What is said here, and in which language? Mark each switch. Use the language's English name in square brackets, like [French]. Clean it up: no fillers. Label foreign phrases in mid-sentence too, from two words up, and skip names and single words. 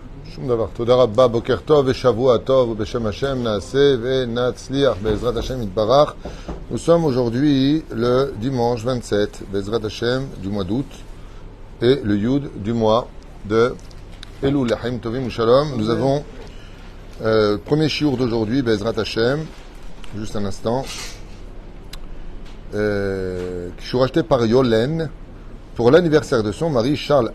[Hebrew] שום דבר. תודה רבה, בוקר טוב ושבוע טוב, ובשם Hashem נעשה ונצליח, בעזרת Hashem יתברך. [French] Nous sommes aujourd'hui le dimanche 27, [Hebrew] בעזרת Hashem, [French] du mois d'août, et le Yud du mois de Elul, [Hebrew] לחיים טובים שלום. [French] Nous avons premier shiur d'aujourd'hui, [Hebrew] בעזרת Hashem, [French] juste un instant, shiur acheté par Yolène, pour l'anniversaire de son mari Charles